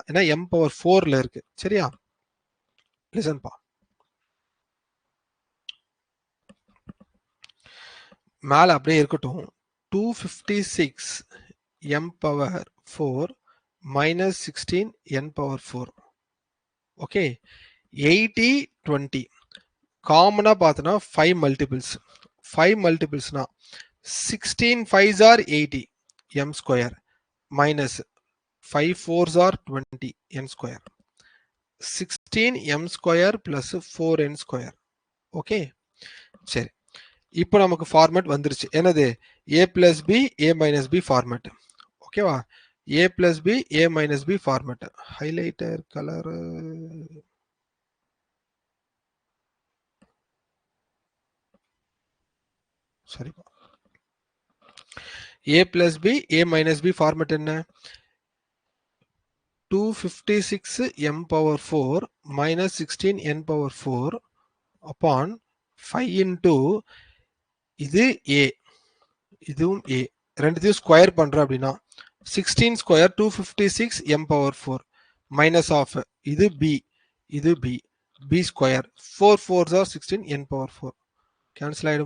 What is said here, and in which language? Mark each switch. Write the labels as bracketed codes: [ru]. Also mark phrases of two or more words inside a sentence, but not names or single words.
[ta] ஏன்னா m பவர் 4ல இருக்கு. சரியா? லிசன் பா, மேல அப்படியே இருக்கட்டும். 256 m பவர் 4 மைனஸ் 16 n பவர் 4. ஓகே, 80 20 காமனா பார்த்தனா [en] 5 multiples. [ta] 5 மல்டிபிள்ஸ்னா [en] 16 5s are 80 m square minus 5 4s are 20 n square. 16 m square plus 4 n square. [ta] Okay, சரி, இப்போ நமக்கு [en] ஃபார்மேட் வந்துருச்சு. [ta] என்னது? [en] a plus b a minus b ஃபார்மேட். ஓகேவா? a plus b a minus b ஃபார்மேட். ஹைலைட்டர் கலர் சரி. a plus b a minus b ஃபார்மேட் என்ன? 256 m power 4 minus 16 n power 4 upon 5 into இது a, இதுவும் a, ரெண்டுத்தையும் ஸ்கொயர் பண்றோம் அப்படின்னா 16 ஸ்கொயர் 256 m power 4 minus of இது b, இது b, b ஸ்கொயர் 4 4s are 16 n power 4 கேன்சல் ஆயிடுமா?